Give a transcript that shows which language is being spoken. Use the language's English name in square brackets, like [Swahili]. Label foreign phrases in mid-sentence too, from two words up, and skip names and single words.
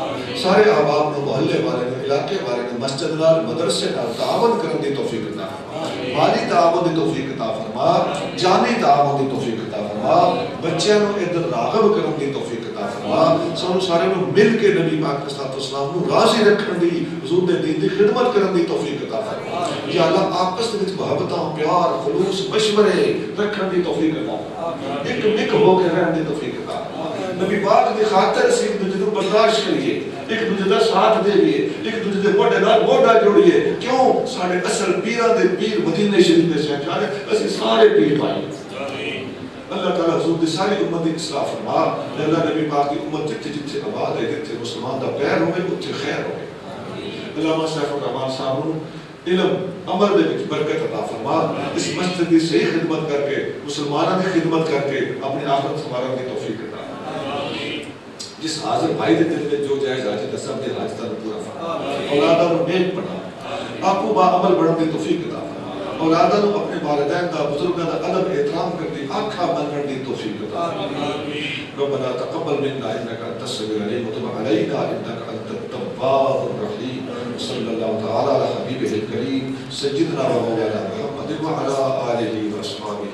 [Punjabi] سارے احباب کو محلے والے نے, علاقے والے نے, مسجد نال مدرسے نال تعاون کرن دی توفیق عطا فرما. مالی تعاون دی توفیق عطا فرما, جانی تعاون دی توفیق عطا فرما, بچیاں نو ادھر راغب کرن دی توفیق عطا فرما. سانو سارے نو مل کے نبی پاک صلی اللہ علیہ وسلم نو راضی رکھن دی, حضور دے دین دی خدمت کرن دی توفیق عطا فرما. یا اللہ آپس وچ محبتاں, پیار, خلوص, مشورے رکھن دی توفیق عطا فرما. ایک مک ہو کے رہن دی توفیق عطا فرما. نبی پاک دی خاطر اسی ایک دوجے نو برداشت کریے, ایک دوجے دا ساتھ دیئے, ایک دوجے دے موڈے نال موڈا جوڑیے. کیوں؟ سارے اصل پیراں دے پیر مدینے شریف دے شہر جانے, اسی سارے پیر پائیں. اللہ تعالیٰ حضور دی ساری امت دی اصلاح فرما. اللہ نبی پاک دی امت جتھے جتھے آباد ہے, جتھے مسلمان دا پیر ہوئے اتھے خیر ہوئے. علامہ سیف الرحمان صاحب نو علم عمل دے وچ برکت عطا فرما. اس مسجد دی صحیح خدمت کر کے, مسلمانوں دی خدمت کر کے اپنی آخرت سنوارن دی توفیق عطا فرما. جس حاضر بھائی دے دل میں جو جائز حاجت ہے سب دے حاجتاں نو پورا فرما. اولاداں نو نیک بنا, آپو با عمل بڑھن دی توفیق عطا فرما. اولاداں نو اپنے والدین دا, بزرگاں دا ادب احترام کرتی آنکھاں بنن دی توفیق عطا فرما. [Arabic] ربنا تقبل منا انك انت السميع العليم وتب علينا انك انت التواب الرحيم. صلی اللہ تعالی علی حبیبہ الکریم سیدنا و مولانا محمد وعلی آلہ وصحبہ.